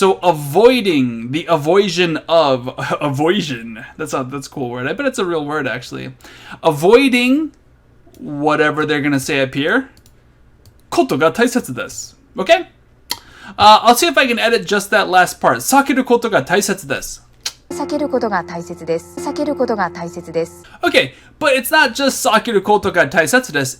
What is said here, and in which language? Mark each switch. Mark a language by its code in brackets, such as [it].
[en] So avoiding, the avoiding of avoiding. That's a cool word. I bet it's a real word actually. Avoiding whatever they're gonna say up here. [ja] Koto ga taisetsu desu. [en] Okay? I'll see if I can edit just that last part. [ja] Sakeru koto ga taisetsu desu. 避けることが大切です。避けることが大切です。 [en] Okay, but it's not just [ja] sakeru koto ga taisetsu desu.